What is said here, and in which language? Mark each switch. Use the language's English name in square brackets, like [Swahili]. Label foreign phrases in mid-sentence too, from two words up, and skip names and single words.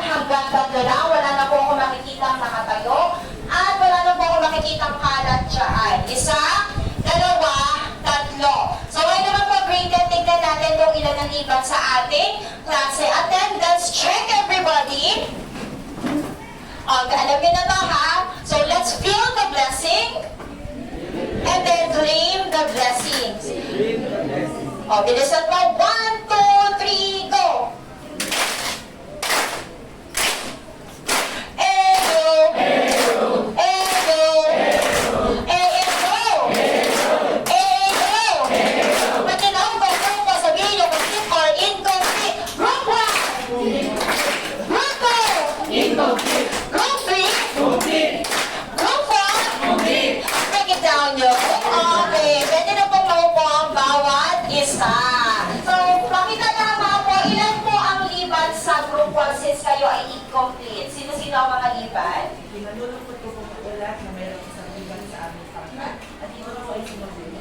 [Filipino] Hanggang tatlo lang, wala na po akong makikitang nakatayo. At wala na po akong makikitang kalat dyan. Isa, dalawa, tatlo. So ngayon naman po, grade 10, tignan natin kung ilan ang iban sa ating klase. [English] Attendance check, everybody. [Filipino] Alam niyo na to, ha? [English] So let's feel the blessing and then claim the blessings. [Filipino] Bilisan mo. 1, 2, 3, [English] go! Eyo! Eyo! Eyo! Eyo! [Filipino] Pag tinawag ko, sabihin niyo kung [English] fit or incomplete. Group 1! Group 2! Incomplete! Group 3! Complete! Group 4! Complete! Break it down [Filipino] nyo. Okay, pwede na pong maupo ang bawat isa. So, pakita naman po, ilan po ang liban sa group 1 since kayo ay incomplete? Sino-sino ang mga liban? Manulungkot ko po ulat na mayroong isang liban sa aming pangkat at ito po ay sumabuli.